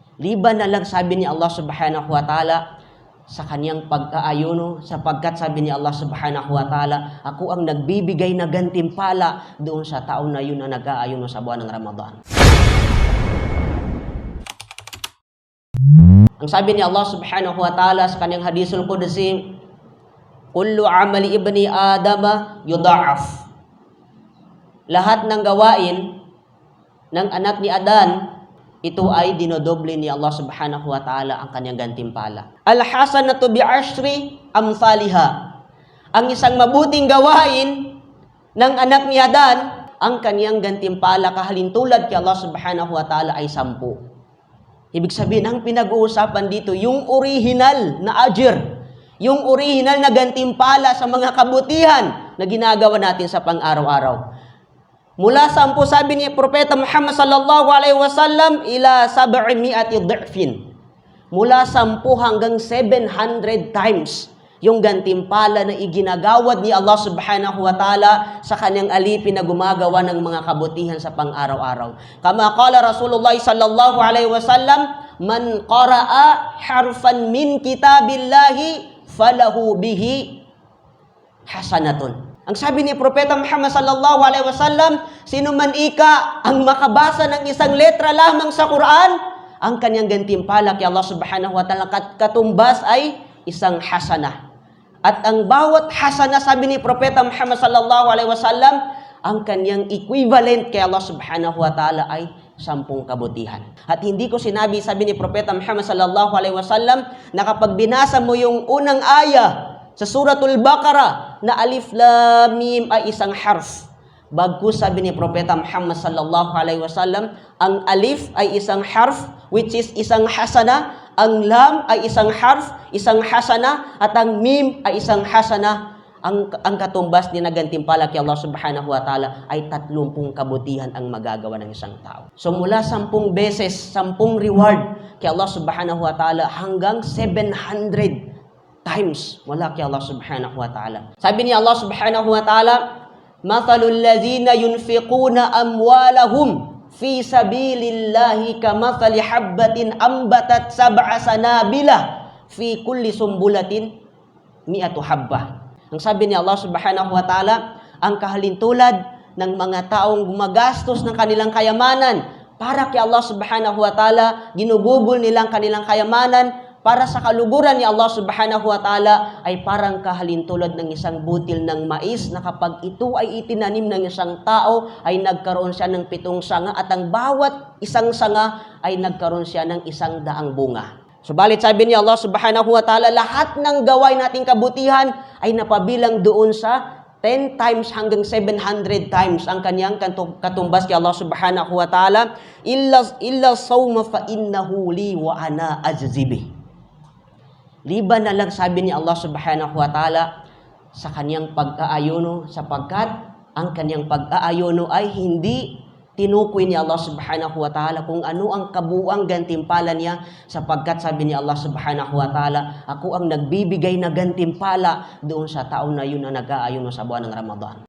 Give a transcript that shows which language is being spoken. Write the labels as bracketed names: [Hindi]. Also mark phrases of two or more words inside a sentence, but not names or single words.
[Filipino] Liban na lang, sabi ni Allah [Arabic] سبحانه وتعالى, [Filipino] sa kanyang pag-aayuno, sapagkat sabi ni Allah [Arabic] سبحانه وتعالى, [Filipino] ako ang nagbibigay na gantimpala doon sa taong na yun na nag-aayuno sa buwan ng Ramadan. Ang sabi ni Allah [Arabic] سبحانه وتعالى [Filipino] sa kanyang [Arabic] الحديث القدسي, كل عمل ابن آدم يضاعف. [Filipino] Lahat ng gawain ng anak ni Adan, ito ay dinodoble ni Allah [Arabic] سبحانه وتعالى [Filipino] ang kanyang gantimpala. [Arabic] الحسنة بعشر أمثالها. [Filipino] Ang isang mabuting gawain ng anak ni Adan, ang kanyang gantimpala kahalintulad kay Allah [Arabic] سبحانه وتعالى [Filipino] ay 10. Ibig sabihin, ang pinag-uusapan dito, yung original na ajir, yung original na gantimpala sa mga kabutihan na ginagawa natin sa pang-araw-araw. Mula 10, sabi ni Propeta Muhammad [Arabic] صلى الله عليه وسلم, إلى 700 ضعف. [Filipino] Mula 10 hanggang 700 times yung gantimpala na iginagawad ni Allah [Arabic] سبحانه وتعالى [Filipino] sa kanyang alipin na gumagawa ng mga kabutihan sa pang-araw-araw. [Arabic] كما قال رسول الله صلى الله عليه وسلم من قرأ حرفا من كتاب الله فله به حسنة. [Filipino] Ang sabi ni Propeta Muhammad [Arabic] صلى الله عليه وسلم, [Filipino] sino man ika ang makabasa ng isang letra lamang sa Quran, ang kanyang gantimpala kay Allah [Arabic] سبحانه وتعالى [Filipino] katumbas ay isang hasanah. At ang bawat hasanah, sabi ni Propeta Muhammad [Arabic] صلى الله عليه وسلم, [Filipino] ang kanyang equivalent kay Allah [Arabic] سبحانه وتعالى [Filipino] ay 10 kabutihan. At hindi ko sinabi, sabi ni Propeta Muhammad [Arabic] صلى الله عليه وسلم, [Filipino] na kapag binasa mo yung unang aya sa Suratul Baqarah na alif lam mim ay isang harf. Bagkus sabi ni Propeta Muhammad [Arabic] صلى الله عليه وسلم, [Filipino] ang alif ay isang harf [English] which is [Filipino] isang hasana, ang lam ay isang harf, isang hasana, at ang mim ay isang hasana. Ang katumbas ni nagantimpala kay Allah [Arabic] سبحانه وتعالى [Filipino] ay 30 kabutihan ang magagawa ng isang tao. So mula 10 beses, 10 reward kay Allah [Arabic] سبحانه وتعالى [Filipino] hanggang 700 times wala kay Allah [Arabic] سبحانه وتعالى. [Filipino] Sabi ni [Arabic] الله سبحانه وتعالى مثل الذين ينفقون أموالهم في سبيل الله كمثل حبة أنبتت 7 سنابل في كل سنبلة 100 حبة. [Filipino] Ang sabi ni Allah [Arabic] سبحانه وتعالى, [Filipino] ang kahalintulad ng mga taong gumagastos ng kanilang kayamanan para kay Allah [Arabic] سبحانه وتعالى, [Filipino] ginugugol nilang kanilang kayamanan para sa kaluguran ni Allah [Arabic] سبحانه وتعالى, [Filipino] ay parang kahalintulad ng isang butil ng mais na kapag ito ay itinanim ng isang tao, ay nagkaroon siya ng 7 sanga at ang bawat isang sanga ay nagkaroon siya ng 100 bunga. Subalit sabi ni Allah [Arabic] سبحانه وتعالى, [Filipino] lahat ng gawain nating kabutihan ay napabilang doon sa 10 times hanggang 700 times ang kanyang katumbas kay Allah [Arabic] سبحانه وتعالى, إلا الصوم فإنه لي وأنا أجزي به. [Filipino] Liban na lang, sabi ni Allah [Arabic] سبحانه وتعالى, [Filipino] sa kanyang pag-aayuno, sapagkat ang kanyang pag-aayuno ay hindi tinukoy ni Allah [Arabic] سبحانه وتعالى [Filipino] kung ano ang kabuuang gantimpala niya, sapagkat sabi ni Allah [Arabic] سبحانه وتعالى, [Filipino] ako ang nagbibigay na gantimpala doon sa taong na yun na nag-aayuno sa buwan ng Ramadan.